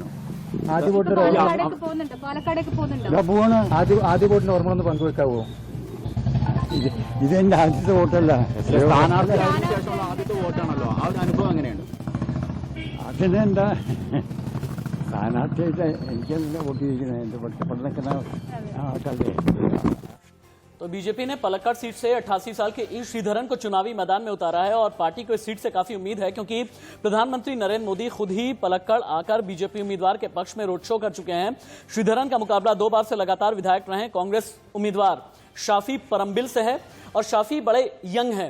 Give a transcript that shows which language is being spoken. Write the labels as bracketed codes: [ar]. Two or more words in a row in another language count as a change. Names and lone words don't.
[ml] ആദ്യ വോട്ടിന് ഓർമ്മ ഒന്ന് പങ്കുവെക്കാവോ? ഇതെന്റെ ആദ്യത്തെ വോട്ടല്ല, ആദ്യത്തെ വോട്ടാണല്ലോ, ആ ഒരു അനുഭവം എങ്ങനെയാണ്? അതിനെന്താ സ്ഥാനാർത്ഥിയായിട്ട് എനിക്കല്ല വോട്ട് ചെയ്യിക്കുന്നത്, എൻ്റെ പഠിക്കുന്ന ആൾക്കല്ലേ. [hi] तो बीजेपी ने पलक्कड़ सीट से 88 साल के ई श्रीधरन को चुनावी मैदान में उतारा है और पार्टी को इस सीट से काफी उम्मीद है, क्योंकि प्रधानमंत्री नरेंद्र मोदी खुद ही पलक्कड़ आकर बीजेपी उम्मीदवार के पक्ष में रोड शो कर चुके हैं। श्रीधरन का मुकाबला 2 बार से लगातार विधायक रहे कांग्रेस उम्मीदवार शाफी परम्बिल से है और शाफी बड़े यंग हैं।